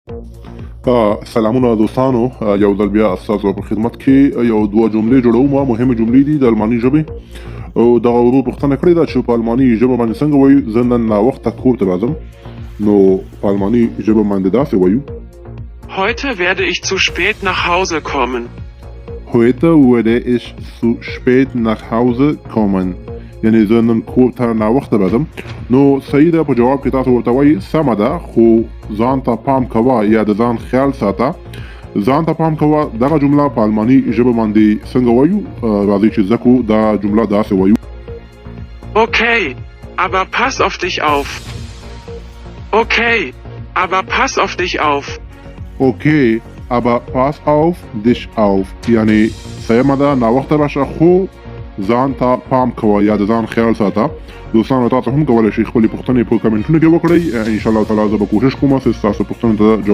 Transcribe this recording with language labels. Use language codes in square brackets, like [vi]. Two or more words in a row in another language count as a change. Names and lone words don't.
[ps] سلامونه دوستانو، یو ځل بیا ستاسو په خدمت کې یو دوه جملې جوړوم. مهمه جملې دي د الماني ژبې او دغه ورور پوښتنه کړې ده چې په الماني ژبه باندې څنګه وایو. زه نن ناوخته کور ته راځم، نو په الماني ژبه باندې داسې وایو: [de] Heute werde ich zu spät nach Hause kommen. Heute werde ich zu spät nach Hause kommen. [ps] یعنی زه نن کور ته ناوخته راځم. نو صحیح ده، په جواب کې تاسو ورته وایي سمه ده، خو ځان ته پام کوه یا د ځان خیال ساته. ځان ته پام کوه دغه جمله په الماني ژبه باندې څنګه وایو. راځئ چې زده کړو دا جمله داسې وایو: [de] Okay, aber pass auf dich auf. Okay, aber pass auf dich auf. Okay, aber pass auf dich auf. [ps] یعنی سمه ده، ناوخته راشه خو ځان ته پام کوه یا د ځان خیال ساته. دوستانو تاسو هم کولی شئ خپلې پوښتنې په کمنټونو کې وکړئ. [ar] انشاءالله تعالی [ps] زه به کوشش کوم چې ستاسو پوښتنو ته جواب